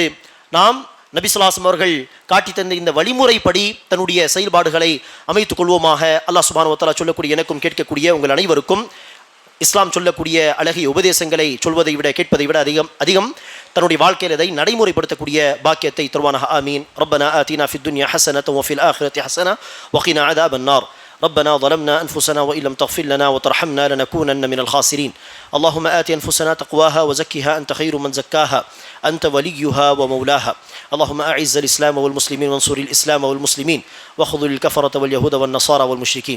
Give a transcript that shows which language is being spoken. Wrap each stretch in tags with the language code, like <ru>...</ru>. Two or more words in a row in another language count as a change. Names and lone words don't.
<ta>நாம் நபி</ta> <ar>صلى الله عليه وسلم</ar> <ta>அவர்கள் காட்டி தந்த இந்த வழிமுறைப்படி தன்னுடைய செயல்பாடுகளை அமைத்துக் கொள்வோமாக.</ta> <ar>الله سبحانه وتعالى</ar> <ta>சொல்லக்கூடிய எனக்கும் கேட்கக்கூடிய உங்கள் அனைவருக்கும் இஸ்லாம் சொல்லக்கூடிய அழகிய உபதேசங்களை சொல்வதை விட கேட்பதை விட அதிகம் தன்னுடைய வாழ்க்கையில் அதை நடைமுறைப்படுத்தக்கூடிய பாக்கியத்தை தருவானாக. ஆமீன்.</ta> <ar>ربنا آتنا في الدنيا حسنة وفي الآخرة حسنة وقنا عذاب النار. ربنا ظلمنا أنفسنا وإن لم تغفر لنا وترحمنا لنكونن من الخاسرين. اللهم آت أنفسنا تقواها وزكها أنت خير من زكاها أنت وليها ومولاها. اللهم أعز الإسلام والمسلمين وانصر الإسلام والمسلمين واخذل الكفرة واليهود والنصارى والمشركين.</ar>